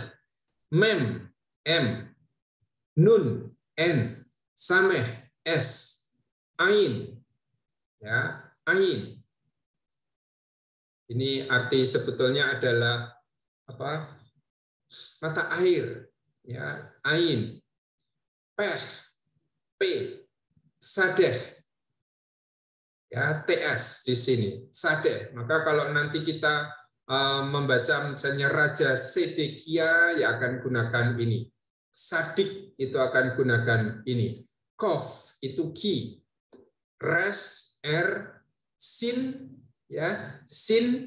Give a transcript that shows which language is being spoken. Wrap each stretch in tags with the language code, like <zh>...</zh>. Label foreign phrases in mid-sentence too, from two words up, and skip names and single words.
<id>Mem, M. Nun, N. Sameh, S. Ain, ya, ain. Ini arti sebetulnya adalah apa? Mata air, ya, ain. Peh, P. Sadeh, ya, TS di sini, sadeh. Maka kalau nanti kita membaca misalnya Raja Sedekia, ya akan gunakan ini. Sadik itu akan gunakan ini. Kof itu ki. Res, R, sin, ya, sin.</id>